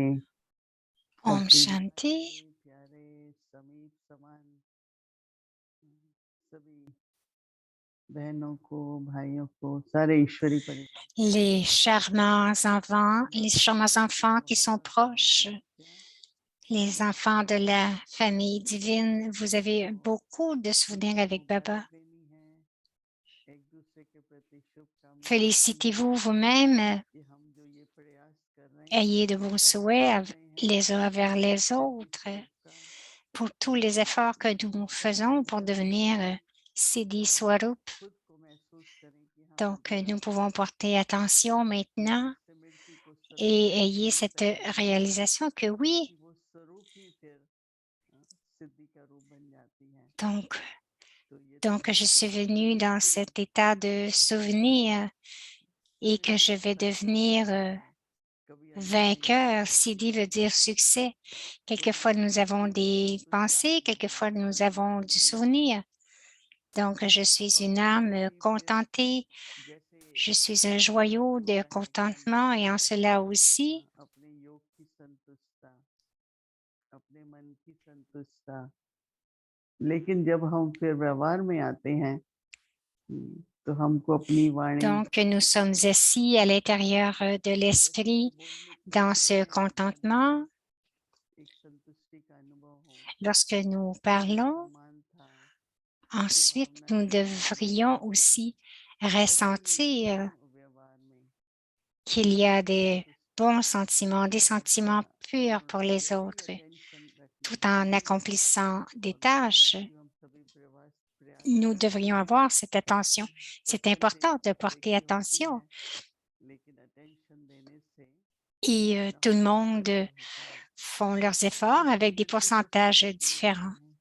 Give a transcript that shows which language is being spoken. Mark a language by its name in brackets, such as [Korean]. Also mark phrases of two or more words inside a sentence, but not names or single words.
[Hindi] Om अति Shanti. प्यारे समीप समान सभी बहनों को भाइयों को सारे ईश्वरी परिवार [French] Les charmants enfants qui sont proches, les enfants de la famille divine, vous avez beaucoup de souvenirs avec Baba. [Hindi] एक दूसरे के प्रति शुभकामनाएं [French] Félicitez-vous vous-même, [Hindi] कि हम जो ये प्रयास कर रहे हैं [French] ayez de bons souhaits les uns vers les autres pour tous les efforts que nous faisons pour devenir Siddhi Swarup. [Hindi] खुद को महसूस करें कि हम [French] Donc, nous pouvons porter attention maintenant [Hindi] से मिट्टी को स्वरूप [French] et ayez cette réalisation que oui, [Hindi] वो स्वरूप ही फिर सिद्धि का रूप बन जाती है [French] donc, [Hindi] तो ये [French] donc je suis venue dans cet état de souvenir et que je vais devenir vainqueur. Siddhi veut dire succès. Quelquefois, nous avons des pensées, quelquefois, nous avons du souvenir. Donc, je suis une âme contentée. Je suis un joyau de contentement et en cela aussi, [Hindi] अपने योग की संतुष्टता अपने मन की संतुष्टता लेकिन जब हम फिर व्यवहार में आते हैं तो हमको अपनी वाणी [French] donc nous sommes assis à l'intérieur de l'esprit dans ce contentement. [Hindi] एक संतुष्टि का अनुभव हो [French] Lorsque nous parlons, [Hindi] सम्मान था [French] ensuite, nous devrions aussi ressentir [Hindi] व्यवहार में [French] qu'il y a des bons sentiments, des sentiments purs pour les autres, tout en accomplissant des tâches. Nous devrions avoir cette attention. C'est important de porter attention. Et tout le monde font leurs efforts avec des pourcentages différents.